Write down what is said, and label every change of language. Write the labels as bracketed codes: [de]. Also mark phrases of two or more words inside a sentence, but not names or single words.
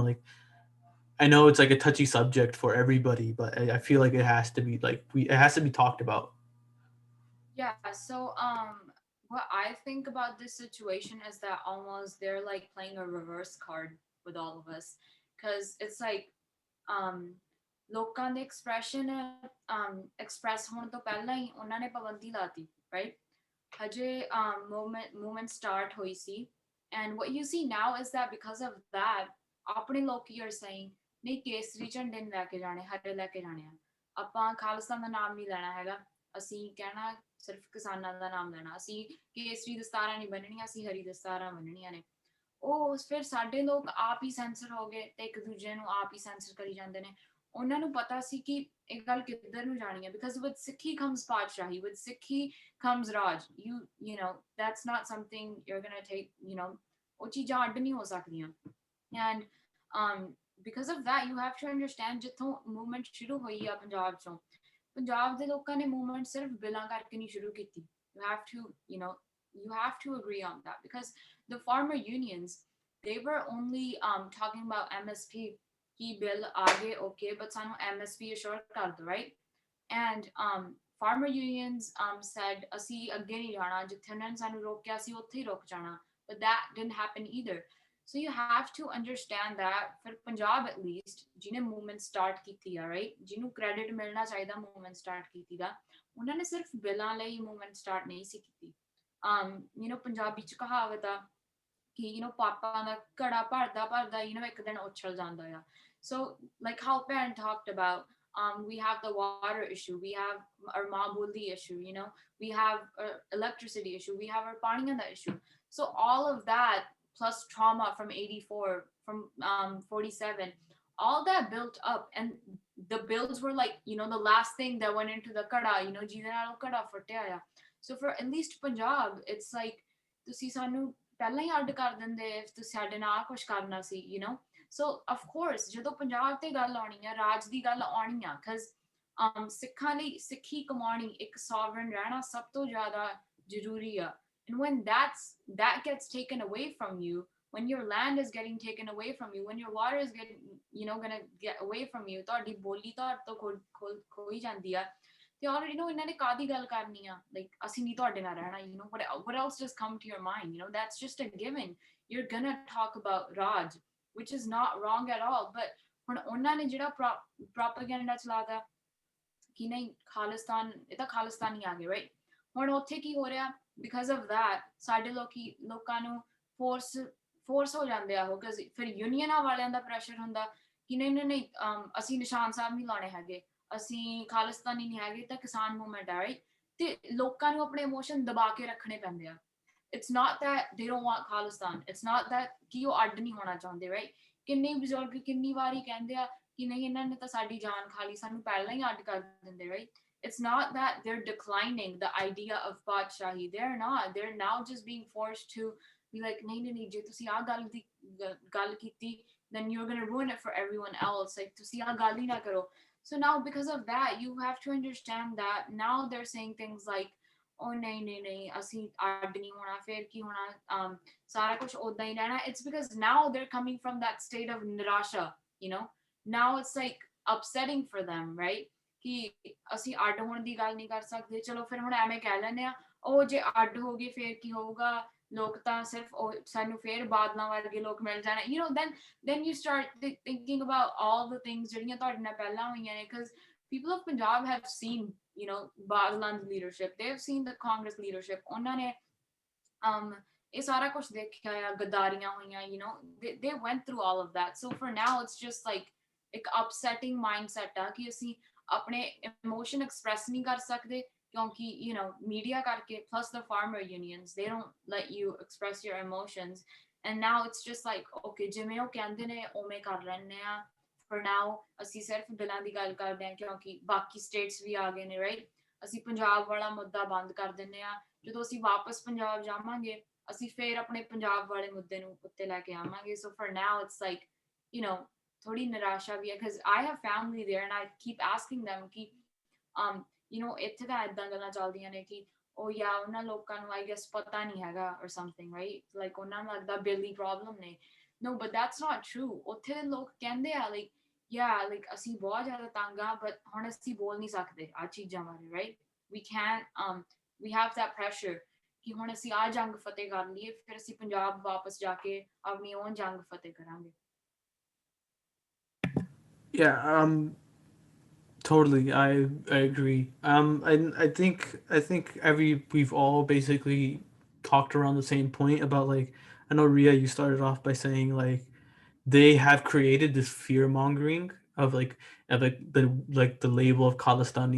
[en] I know it's like a touchy subject for everybody, but I feel like it has to be like it has to be talked about. Yeah, so what I think about this situation is that almost they're like playing a reverse card with all of us, because it's like um [pa] ਲੋਕਾਂ ਦੇ ਐਕਸਪ੍ਰੈਸ਼ਨ ਐਕਸਪ੍ਰੈਸ ਹੋਣ ਤੋਂ ਪਹਿਲਾਂ ਹੀ ਉਹਨਾਂ ਨੇ ਪਾਬੰਦੀ ਲਾਤੀ, [en] right? [pa] ਹਜੇ [en] movement start [pa] ਹੋਈ ਸੀ, [en] and what you see now is that because of that [pa] ਆਪਣੇ ਲੋਕੀ [en] are saying [pa] ਨਹੀਂ ਕੇਸਰੀ ਝੰਡੇ ਨਹੀਂ ਲੈ ਕੇ ਜਾਣੇ, ਹਰੇ ਲੈ ਕੇ ਜਾਣੇ ਆ, ਆਪਾਂ ਖਾਲਸਾ ਦਾ ਨਾਮ ਨਹੀਂ ਲੈਣਾ ਹੈਗਾ, ਅਸੀਂ ਕਹਿਣਾ ਸਿਰਫ ਕਿਸਾਨਾਂ ਦਾ ਨਾਮ ਲੈਣਾ, ਅਸੀਂ ਕੇਸਰੀ ਦਸਤਾਰਾਂ ਨਹੀਂ ਬੰਨਣੀਆਂ, ਅਸੀਂ ਹਰੀ ਦਸਤਾਰਾਂ ਬੰਨਣੀਆਂ ਨੇ। ਉਹ ਫਿਰ ਸਾਡੇ ਲੋਕ ਆਪ ਹੀ ਸੈਂਸਰ ਹੋ ਗਏ ਤੇ ਇੱਕ ਦੂਜੇ ਨੂੰ ਆਪ ਹੀ ਸੈਂਸਰ ਕਰੀ ਜਾਂਦੇ ਨੇ। ਉਹਨਾਂ ਨੂੰ ਪਤਾ ਸੀ ਕਿ ਇਹ ਗੱਲ ਕਿੱਧਰ ਨੂੰ ਜਾਣੀ ਹੈ, [en] because with Sikhi comes Patshahi, with Sikhi comes Raj. you know that's not something you are gonna take, [pa] ਉਹ ਚੀਜ਼ਾਂ ਅੱਡ ਨਹੀਂ ਹੋ ਸਕਦੀਆਂ। ਐਂਡ [en] because of that you have to understand [pa] ਜਿੱਥੋਂ movement ਸ਼ੁਰੂ ਹੋਈ ਆ ਪੰਜਾਬ ਚੋਂ ਪੰਜਾਬ ਦੇ ਲੋਕਾਂ ਨੇ movement ਸਿਰਫ ਬਿੱਲਾਂ ਕਰਕੇ ਨਹੀਂ ਸ਼ੁਰੂ ਕੀਤੀ [en] you have to you have to agree on that because the farmer unions they were only talking about [pa] MSP ਕੀ ਬਿੱਲ ਅੱਗੇ [en] okay [pa] but sanu MSP assure kar do [en] right and farmer unions said [pa] ਅਸੀਂ ਅੱਗੇ ਨਹੀਂ ਜਾਣਾ ਜਿੱਥੇ ਉਹਨਾਂ ਨੇ ਸਾਨੂੰ ਰੋਕਿਆ ਸੀ ਉੱਥੇ ਹੀ ਰੁਕ ਜਾਣਾ [en] but that didn't happen either so you have to understand that for Punjab at least [pa] ਜਿਹਨੇ [en] movement start [pa] ਕੀਤੀ ਆ right ਜਿਹਨੂੰ credit ਮਿਲਣਾ ਚਾਹੀਦਾ [en] movement start [pa] ਕੀਤੀ ਦਾ ਉਹਨਾਂ ਨੇ ਸਿਰਫ ਬਿੱਲਾਂ ਲਈ [en] movement start [pa] ਨਹੀਂ ਸੀ ਕੀਤੀ ਪੰਜਾਬੀ ਚ ਕਹਾਵਤ ਆ ਕਿ ਪਾਪਾ ਦਾ ਘੜਾ ਭਰਦਾ ਭਰਦਾ ਇੱਕ ਦਿਨ ਉਛਲ ਜਾਂਦਾ ਆ [en] so like how parent talked about we have the water issue, we have our Mabuli issue, we have electricity issue, we have our Paniyanda issue. So all of that plus trauma from 84, from 47, all that built up and the bills were like, the last thing that went into the kada, [pa] ਕੜਾ ਫਟਿਆ. [en] So for at least Punjab, it's like, [pa] ਤੁਸੀਂ ਸਾਨੂੰ ਪਹਿਲਾਂ ਹੀ ਅੱਡ ਕਰ ਦਿੰਦੇ ਤੁਸੀਂ ਸਾਡੇ ਨਾਲ ਕੁਝ ਕਰਨਾ ਸੀ [en] so of course [pa] ਜਦੋਂ ਪੰਜਾਬ ਤੇ ਗੱਲ ਆਉਣੀ ਆ ਰਾਜ ਦੀ ਗੱਲ ਆਉਣੀ ਆ cuz ਸਿੱਖਾਂ ਲਈ ਸਿੱਖੀ ਕਮਾਉਣੀ ਇੱਕ [en] sovereign [pa] ਰਹਿਣਾ ਸਭ ਤੋਂ ਜ਼ਿਆਦਾ ਜ਼ਰੂਰੀ ਆ [en] and when that gets taken away from you when your land is getting taken away from you when your water is getting going to get away from you [pa] ਤੁਹਾਡੀ ਬੋਲੀ ਤੋਂ ਖੋਈ ਜਾਂਦੀ ਆ [en] they already know [pa] ਇਹਨਾਂ ਨੇ ਕਾਦੀ ਗੱਲ ਕਰਨੀ ਆ [en] like [pa] ਅਸੀਂ ਨਹੀਂ ਤੁਹਾਡੇ ਨਾਲ ਰਹਿਣਾ [en] what else just come to your mind that's just a given you're gonna talk about Raj which is not wrong at all but [pa] ਹੁਣ ਉਹਨਾਂ ਨੇ ਜਿਹੜਾ ਪ੍ਰੋਪੇਗੈਂਡਾ ਚਲਾਤਾ ਕਿ ਨਹੀਂ ਖਾਲਿਸਤਾਨ ਇਹ ਤਾਂ ਖਾਲਿਸਤਾਨੀ ਆ ਗਏ [en] right [pa] ਹੁਣ ਉੱਥੇ ਕੀ ਹੋ ਰਿਹਾ [en] because of that [pa] ਸਾਡੇ ਲੋਕਾਂ ਨੂੰ ਫੋਰਸ ਹੋ ਜਾਂਦੇ ਆ ਉਹ ਕਿਉਂਕਿ ਫਿਰ ਯੂਨੀਅਨਾਂ ਵਾਲਿਆਂ ਦਾ ਪ੍ਰੈਸ਼ਰ ਹੁੰਦਾ ਕਿ ਨਹੀਂ ਅਸੀਂ ਨਿਸ਼ਾਨ ਸਾਹਿਬ ਨਹੀਂ ਲਾਉਣੇ ਹੈਗੇ ਅਸੀਂ ਖਾਲਿਸਤਾਨੀ ਨਹੀਂ ਹੈਗੇ ਤਾਂ ਕਿਸਾਨ ਮੂਵਮੈਂਟ ਆ right ਤੇ ਲੋਕਾਂ ਨੂੰ ਆਪਣੇ ਇਮੋਸ਼ਨ ਦਬਾ ਕੇ ਰੱਖਣੇ ਪੈਂਦੇ ਆ [en] it's not that they don't want Khalistan it's not that [pa] ਕਿ ਉਹ ਅੱਡ ਨਹੀਂ ਹੋਣਾ ਚਾਹੁੰਦੇ right ਕਿੰਨੇ ਬਜ਼ੁਰਗ ਕਿੰਨੀ ਵਾਰੀ ਕਹਿੰਦੇ ਆ ਕਿ ਨਹੀਂ ਇਹਨਾਂ ਨੇ ਤਾਂ ਸਾਡੀ ਜਾਨ ਖਾ ਲਈ ਸਾਨੂੰ ਪਹਿਲਾਂ ਹੀ ਅੱਡ ਕਰ ਦਿੰਦੇ [en] right it's not that they're declining the idea of Badshahi they're now just being forced to be like [pa] ਨਹੀਂ ਜੇ ਤੁਸੀਂ ਆ ਗੱਲ ਕੀਤੀ [en] then you're going to ruin it for everyone else like [pa] ਤੁਸੀਂ ਆ ਗੱਲ ਹੀ ਨਾ ਕਰੋ [en] so now because of that you have to understand that now they're saying things like oh [pa] ਨਹੀਂ ਅਸੀਂ ਅੱਡ ਨਹੀਂ ਹੋਣਾ ਫਿਰ ਕੀ ਹੋਣਾ ਸਾਰਾ ਕੁਝ ਉਦਾਂ ਹੀ ਰਹਿਣਾ [en] it's because now they're coming from that state of nirasha now it's like upsetting for them right [pa] ਕਿ ਅਸੀਂ ਅੱਡ ਹੋਣ ਦੀ ਗੱਲ ਨਹੀਂ ਕਰ ਸਕਦੇ ਚਲੋ ਫਿਰ ਹੁਣ ਐਵੇਂ ਕਹਿ ਲੈਂਦੇ ਆ ਉਹ ਜੇ ਅੱਡ ਹੋ ਗਏ ਫਿਰ ਕੀ ਹੋਊਗਾ ਲੋਕ ਤਾਂ ਸਿਰਫ ਸਾਨੂੰ ਫਿਰ ਬਾਦਲਾਂ ਵਰਗੇ ਲੋਕ ਮਿਲ ਜਾਣਾ [en] then you start thinking about all the things [pa] ਜਿਹੜੀਆਂ ਤੁਹਾਡੇ ਨਾਲ ਪਹਿਲਾਂ ਹੋਈਆਂ ਨੇ [en] because people of Punjab have seen Badlan's leadership they've seen the Congress leadership [pa] ਉਹਨਾਂ ਨੇ ਇਹ ਸਾਰਾ ਕੁਝ ਦੇਖਿਆ ਆ ਗਦਾਰੀਆਂ ਹੋਈਆਂ [en] they went through all of that so for now it's just like ਇੱਕ upsetting mindset [pa] ਆ ਕਿ ਅਸੀਂ ਆਪਣੇ emotion express ਨਹੀਂ ਕਰ ਸਕਦੇ ਕਿਉਂਕਿ media ਕਰਕੇ [en] plus the farmer unions they don't let you express your emotions and now it's just like okay [pa] ਜਿਵੇਂ ਉਹ ਕਹਿੰਦੇ ਨੇ ਉਵੇਂ ਕਰ ਲੈਣੇ ਆ [en] for now [pa] ਅਸੀਂ ਸਿਰਫ ਬਿੱਲਾਂ ਦੀ ਗੱਲ ਕਰਦੇ ਹਾਂ ਕਿਉਂਕਿ ਬਾਕੀ ਸਟੇਟਸ ਵੀ ਆ ਗਏ ਨੇ ਰਾਈਟ ਅਸੀਂ ਪੰਜਾਬ ਵਾਲਾ ਮੁੱਦਾ ਬੰਦ ਕਰ ਦਿੰਦੇ ਆ ਜਦੋਂ ਅਸੀਂ ਵਾਪਸ ਪੰਜਾਬ ਜਾਵਾਂਗੇ ਅਸੀਂ ਫੇਰ ਆਪਣੇ ਪੰਜਾਬ ਵਾਲੇ ਮੁੱਦੇ ਨੂੰ ਉੱਤੇ ਲੈ ਕੇ ਆਵਾਂਗੇ [en] so for now it's like [pa] ਥੋੜੀ ਨਿਰਾਸ਼ਾ ਵੀ ਹੈ [en] because I have family there and I keep asking them [pa] ਕਿ ਇੱਥੇ ਤਾਂ ਏਦਾਂ ਗੱਲਾਂ ਚੱਲਦੀਆਂ ਨੇ ਕਿ ਉਹ ਯਾ ਉਹਨਾਂ ਲੋਕਾਂ ਨੂੰ [en] I guess [pa] ਪਤਾ ਨਹੀਂ ਹੈਗਾ [en] or something right like [pa] ਉਹਨਾਂ ਨੂੰ ਲੱਗਦਾ ਬਿੱਲੀ ਪ੍ਰੋਬਲਮ ਨੇ [en] no but that's not true [pa] ਉੱਥੇ ਦੇ ਲੋਕ ਕਹਿੰਦੇ ਆ [en] like yeah like [pa] ਅਸੀਂ ਬਹੁਤ ਜ਼ਿਆਦਾ ਤੰਗ ਆ but ਹੁਣ ਅਸੀਂ ਬੋਲ ਨਹੀਂ ਸਕਦੇ ਆ ਚੀਜ਼ਾਂ ਬਾਰੇ [en] right we can't we have that pressure [pa] ਕਿ ਹੁਣ ਅਸੀਂ ਆ ਜੰਗ ਫਤਿਹ ਕਰ ਲਈਏ ਫਿਰ ਅਸੀਂ ਪੰਜਾਬ ਵਾਪਸ ਜਾ ਕੇ ਆਪਣੀ own ਜੰਗ ਫਤਿਹ ਕਰਾਂਗੇ [en] Yeah, totally. I agree. I think we've all basically talked around the same point about like I know Riya, you started off by saying like they have created this fear mongering of like the label of Khalistani.